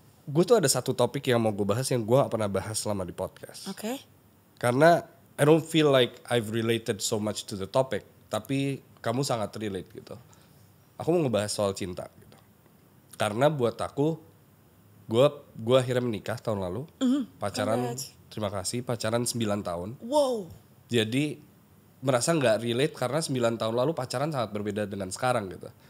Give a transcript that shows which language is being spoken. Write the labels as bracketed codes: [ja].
[id] Gue tuh ada satu topik yang mau gue bahas yang gue gak pernah bahas selama di podcast. Oke. [en] Karena I don't feel like I've related so much to the topic, [id] tapi kamu sangat relate gitu. Aku mau ngebahas soal cinta gitu. Karena buat aku, gue akhirnya menikah tahun lalu, pacaran. Terima kasih, pacaran 9 tahun. Wow. Jadi merasa gak relate karena 9 tahun lalu pacaran sangat berbeda dengan sekarang gitu.